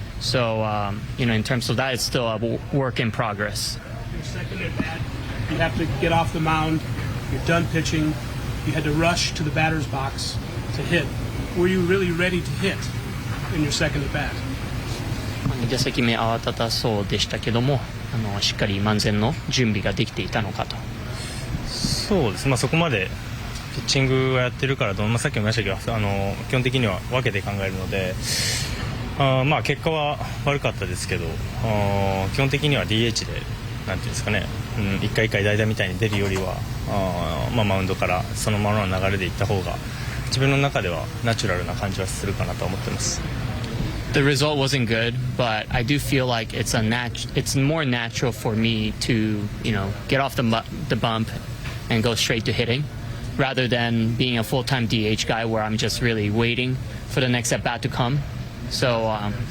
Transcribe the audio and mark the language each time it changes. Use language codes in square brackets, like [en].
[en] So, in terms of that, it's still a work in progress. Your second at bat, you have to get off the mound. You're done pitching. You had to rush to the batter's box to hit. Were you really ready to hit in your second at bat? [ja] 2打席目慌ただそうでしたけども、しっかり万全の準備ができていたのかと。そうです。そこまでピッチングをやってるからさっきも言いましたけど、基本的には分けて考えるので、結果は悪かったですけど、基本的には DH でなんていうんですかね、一回一回代打みたいに出るよりは、マウンドからそのままの流れでいった方が自分の中ではナチュラルな感じはするかなと思ってます。 [en] The result wasn't good, but I do feel like it's more natural for me to, get off the bump and go straight to hitting, rather than being a full-time DH guy where I'm just really waiting for the next at bat to come. So, yeah.